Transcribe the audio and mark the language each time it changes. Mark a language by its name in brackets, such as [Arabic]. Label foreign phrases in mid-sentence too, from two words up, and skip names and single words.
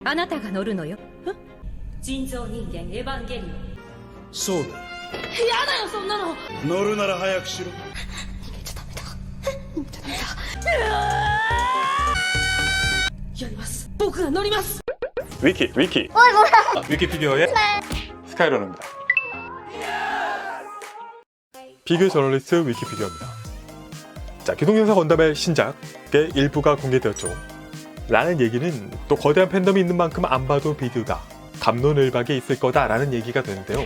[Japanese] あなたが乗るのよ。人造人間エヴァンゲリオン。そうだ。やだよそんなの。乗るなら早くしろ。逃げちゃダメだ。逃げちゃダメだ。やります。僕が乗ります。 [Korean] 위키 위키피디어의 스카이러너입니다. 비교 저널리스트 위키피디어입니다. 자, 기동전사 건담의 신작의 일부가 공개되었죠. 라는 얘기는 또 거대한 팬덤이 있는 만큼 안 봐도 비디오다, 갑론을박에 있을 거다라는 얘기가 되는데요.